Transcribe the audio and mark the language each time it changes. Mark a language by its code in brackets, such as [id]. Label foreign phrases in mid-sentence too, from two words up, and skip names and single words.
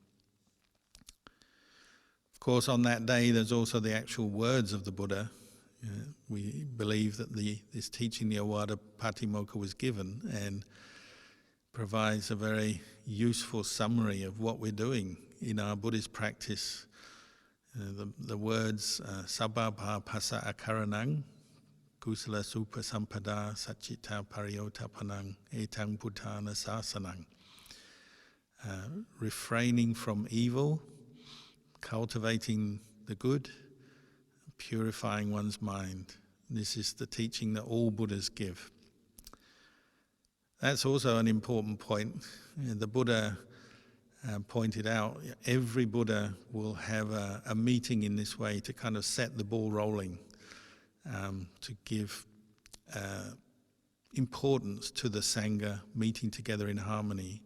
[en] Of course, on that day, there's also the actual words of the Buddha. We believe that this teaching, the Ovada Patimokkha, was given and provides a very useful summary of what we're doing in our Buddhist practice. The words [pi] Sabba Phasa Akaranang, Kusala Supa Sampada Satchita Pariyotapanang Etang Bhuttana Sasanang. [en] Refraining from evil, cultivating the good, purifying one's mind. This is the teaching that all Buddhas give. That's also an important point. The Buddha pointed out every Buddha will have a meeting in this way to kind of set the ball rolling, to give importance to the Sangha meeting together in harmony.